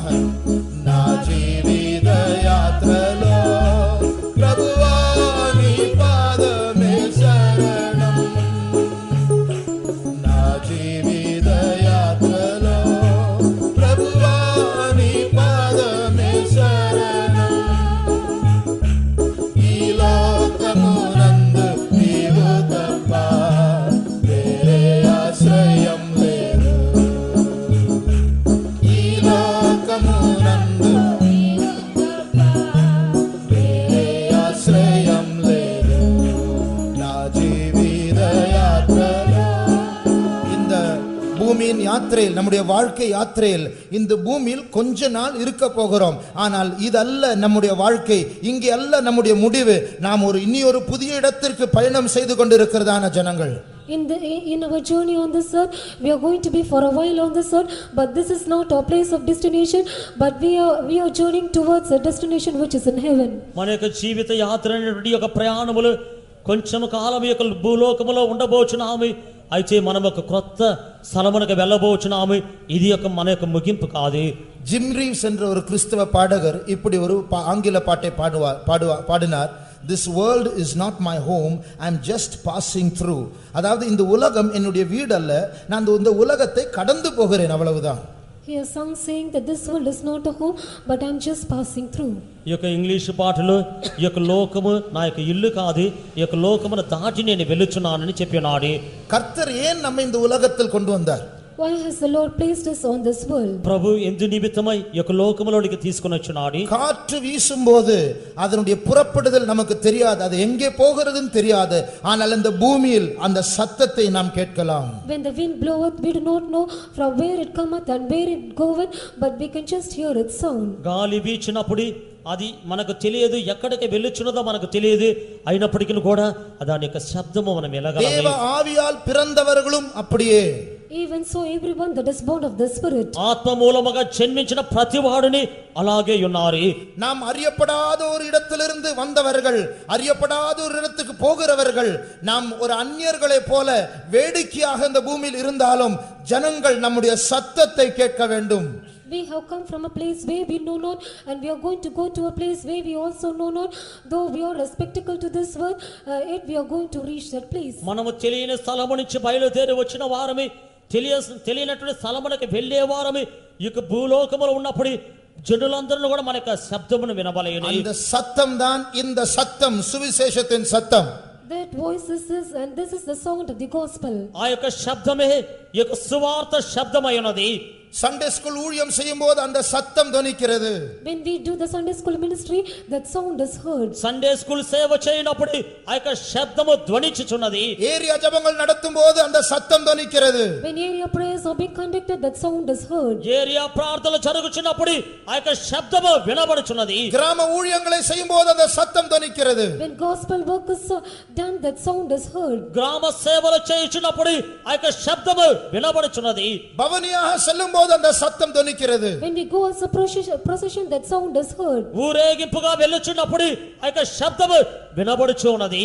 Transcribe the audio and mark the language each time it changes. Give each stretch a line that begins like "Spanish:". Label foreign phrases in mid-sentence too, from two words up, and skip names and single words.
Telugu: నా జీవిత యాత్రలో ప్రభువా నీ పాదమే శరణం, నా జీవిత యాత్రలో ప్రభువా నీ పాదమే శరణం, ఈ లోకమునందు నీవు తప్ప వేరే ఆశ్రయం లేదు, ఈ లోకమునందు వేరే ఆశ్రయం లేదు, నా జీవిత యాత్రలో.
Tamil: இந்த பூமியின் யாத்திரையில், நம்முடைய வாழ்க்கை யாத்திரையில் இந்த பூமியில் கொஞ்ச நாள் இருக்க போகிறோம். ஆனால் இதல்ல நம்முடைய வாழ்க்கை, இங்கே அல்ல நம்முடைய முடிவு. நாம் இனி ஒரு புதிய இடத்திற்கு பயணம் செய்து கொண்டிருக்கிறதான ஜனங்கள்.
English: In our journey on this earth, we are going to be for a while on this earth, but this is not our place of destination, but we are journeying towards a destination which is in heaven.
Telugu: మన యొక్క జీవిత యాత్ర అనేటువంటి ఒక ప్రయాణములు కొంచెం కాలం యొక్క భూలోకములో ఉండబోచున్నాము, అయితే మనం ఒక క్రొత్త స్థలమునకు వెళ్ళబోచున్నాము. ఇది ఒక మన యొక్క ముగింపు కాదు.
Tamil: ஜிம் ரீவ்ஸ் என்ற ஒரு கிறிஸ்தவ பாடகர் இப்படி ஒரு ஆங்கில பாட்டை பாடினார்.
English: This world is not my home, I am just passing through.
Tamil: அதாவது இந்த உலகம் என்னுடைய வீடு அல்ல, நான் இந்த உலகத்தை கடந்து போகிறேன், அவ்வளவுதான்.
English: He has sung saying that this world is not a home, but I am just passing through.
Telugu: ఈ యొక్క ఇంగ్లీష్ పాటలో ఈ యొక్క లోకము నా యొక్క ఇల్లు కాదు, ఈ యొక్క లోకమును దాటి నేను వెళ్ళుచున్నానని చెప్పినాడు.
Tamil: கர்த்தர் ஏன் நம்ம இந்த உலகத்தில் கொண்டு வந்தார்?
English: Why has the Lord placed us on this world?
Telugu: ప్రభు ఎందు నిమిత్తమై ఈ యొక్క లోకములోనికి తీసుకొని వచ్చున్నాడు.
Tamil: காற்று வீசும்போது அதனுடைய புறப்படுதல் நமக்கு தெரியாது, அது எங்கே போகிறதுன்னு தெரியாது. ஆனால் இந்த பூமியில் அந்த சத்தத்தை நாம் கேட்கலாம்.
English: When the wind bloweth, we do not know from where it cometh and where it goeth, but we can just hear its sound.
Telugu: గాలి వీచినప్పుడు అది మనకు తెలియదు, ఎక్కడికి వెళ్ళుచున్నదో మనకు తెలియదు, అయినప్పటికీ కూడా దాని యొక్క శబ్దము మనం
Tamil: தேவ
Telugu: ఎలాగలము.
Tamil: ஆவியால் பிறந்தவர்களும் அப்படியே.
English: Even so, everyone that is born of the Spirit.
Telugu: ఆత్మ మూలముగా జన్మించిన ప్రతి వాడుని అలాగే ఉన్నారు.
Tamil: நாம் அறியப்படாத ஒரு இடத்திலிருந்து வந்தவர்கள், அறியப்படாத ஒரு இடத்துக்கு போகிறவர்கள். நாம் ஒரு அந்நியர்களை போல வேடிக்கையாக இந்த பூமியில் இருந்தாலும் ஜனங்கள் நம்முடைய சத்தத்தை கேட்க வேண்டும்.
English: We have come from a place where we know not, and we are going to go to a place where we also know not. Though we are a spectacle to this world, yet we are going to reach that place.
Telugu: మనము తెలియని స్థలము నుంచి బయలుదేరి వచ్చిన వారమే, తెలియనటువంటి స్థలమునకు వెళ్ళే వారమే. ఈ యొక్క భూలోకములో ఉన్నప్పుడు జనులందరూ కూడా మన యొక్క శబ్దమును వినబలేను.
Tamil: அந்த சத்தம் தான் இந்த சத்தம், சுவிசேஷத்தின் சத்தம்.
English: That voice is this, and this is the sound of the gospel.
Telugu: ఆ యొక్క శబ్దమే ఈ యొక్క సువార్త శబ్దమై ఉన్నది.
English: Sunday school
Tamil: ஊழியம் செய்யும்போது அந்த சத்தம் தொனிக்கிறது.
English: When we do the Sunday school ministry, that sound is heard. Sunday school
Telugu: సేవ చేయనప్పుడు ఆ యొక్క శబ్దము ధ్వనించుచున్నది.
Tamil: ஏரியா ஜெபங்கள் நடத்தும்போது அந்த சத்தம் தொனிக்கிறது.
English: When area prayers are being conducted, that sound is heard.
Telugu: ఏరియా ప్రార్థనలు జరుగుచున్నప్పుడు ఆ యొక్క శబ్దము వినబడుచున్నది.
Tamil: கிராம ஊழியங்களை செய்யும்போது அந்த சத்தம் தொனிக்கிறது.
English: When gospel work is done, that sound is heard.
Telugu: గ్రామ సేవలు చేయుచున్నప్పుడు ఆ యొక్క శబ్దము వినబడుచున్నది.
Tamil: பவனியாக செல்லும்போது அந்த சத்தம் தொனிக்கிறது.
English: When we go as a procession, that sound is heard.
Telugu: ఊరేగింపుగా వెళ్ళుచున్నప్పుడు ఆ యొక్క శబ్దము వినబడుచున్నది.